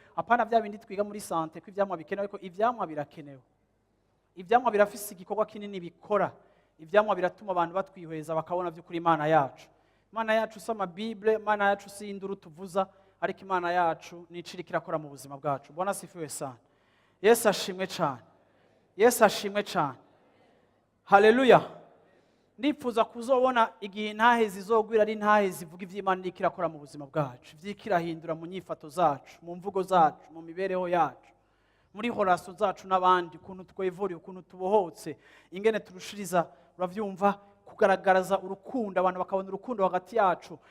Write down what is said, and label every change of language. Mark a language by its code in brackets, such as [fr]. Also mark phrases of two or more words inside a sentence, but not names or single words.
[rn] Apana vya bindi twiga muri sante ko ivyamwa bikenewe, ariko ivyamwa birakenewe. Ivyamwa birafise igikorwa kinini bikora. Ivyamwa biratuma abantu batwihweza bakabona vy'ukuri Imana yacu. Imana yacu si amabibule, Imana yacu si induru tuvuza, ariko Imana yacu ni ico iriko irakora mu buzima bwacu. [sw] Bwana asifiwe sana. [rn] Yesu ashimwe cane. Yesu ashimwe cane. Haleluya. Ndipfuza kuzobona igihe intahe zizogwira ari intahe zivuga ivyo Imana iriko irakora mu buzima bwacu, ivy'iriko irahindura mu nyifato zacu, mu mvugo zacu, mu mibereho yacu, muri horaso zacu n'abandi, ukuntu twevuriye, ukuntu tubohotse, ingene turushiriza, uravyumva, kugaragaraza urukundo, abantu bakabona urukundo hagati yacu.